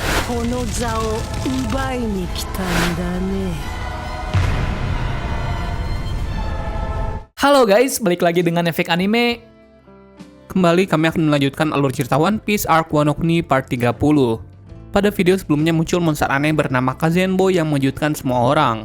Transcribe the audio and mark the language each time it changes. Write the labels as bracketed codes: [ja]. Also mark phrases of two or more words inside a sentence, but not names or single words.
[ja] この座を奪いに来たんだね。 [id] Halo guys, balik lagi dengan Efek Anime. Kembali kami akan melanjutkan alur cerita One Piece Arc Wano Kuni Part 30. Pada video sebelumnya muncul monster aneh bernama Kazenbo yang mengejutkan semua orang.